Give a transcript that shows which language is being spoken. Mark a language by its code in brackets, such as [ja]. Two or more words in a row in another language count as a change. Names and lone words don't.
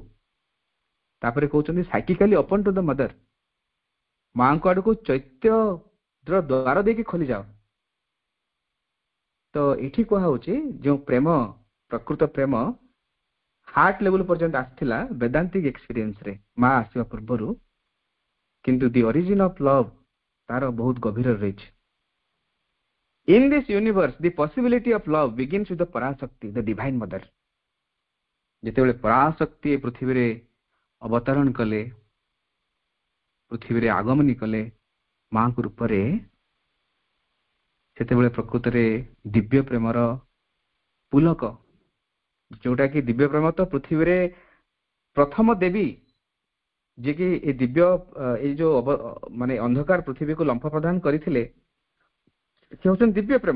[or] ତାପରେ କହୁଛନ୍ତି [en] psychically open to the Mother, [or] ମାଙ୍କ ଆଡକୁ ଚୈତ୍ୟର ଦ୍ୱାର ଦେଇକି ଖୋଲିଯାଅ। ତ ଏଠି କୁହାହଉଛି ଯେଉଁ ପ୍ରେମ, ପ୍ରକୃତ ପ୍ରେମ [en] heart level [or] ପର୍ଯ୍ୟନ୍ତ ଆସିଥିଲା [en] Vedantic experienceରେ [or] ମା ଆସିବା ପୂର୍ବରୁ, କିନ୍ତୁ [en] the origin of love [or] ତାର ବହୁତ ଗଭୀର ରହିଛି। [en] In this universe, the possibility of love begins with the Parashakti, the divine mother. [or] ଯେତେବେଳେ ପରାଶକ୍ତି ପୃଥିବୀରେ ଅବତରଣ କଲେ, ପୃଥିବୀରେ ଆଗମନୀ କଲେ ମାଙ୍କ ରୂପରେ, ସେତେବେଳେ ପ୍ରକୃତରେ ଦିବ୍ୟ ପ୍ରେମର ପୁଲକ, ଯୋଉଟା କି ଦିବ୍ୟ ପ୍ରେମ ତ ପୃଥିବୀରେ ପ୍ରଥମ ଦେବୀ ଯିଏକି ଏ ଦିବ୍ୟ ଏଇ ଯୋଉ ମାନେ ଅନ୍ଧକାର ପୃଥିବୀକୁ ଲମ୍ଫ ପ୍ରଦାନ କରିଥିଲେ ସେ ହଉଛନ୍ତି ଦିବ୍ୟ ପ୍ରେମ।